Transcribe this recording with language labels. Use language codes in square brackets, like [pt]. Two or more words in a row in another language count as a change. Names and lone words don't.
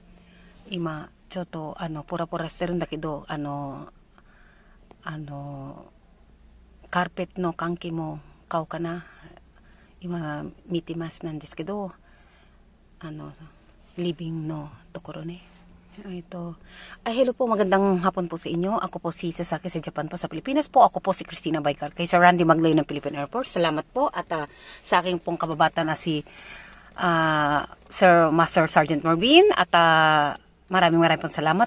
[ja] 今、ちょっと、ポラポラしてるんだけど、カーペットの換気も買おうかな。今、見てますなんですけど、リビングのところね. [tl] Hello po, magandang hapon po sa inyo. Ako po si Sasaki sa Japan po sa Pilipinas po. Ako po si Christina Baikar kay Sir Randy Maglayo ng Philippine Air Force. Salamat po at sa aking pong kababata na si Sir Master Sergeant Marvin at maraming pong salamat.